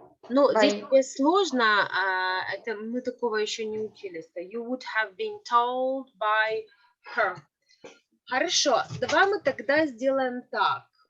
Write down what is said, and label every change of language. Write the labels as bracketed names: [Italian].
[Russian] Ну, здесь сложно, это мы такого еще не учились. [English] You would have been told by her. [Russian] Хорошо, давай мы тогда сделаем так.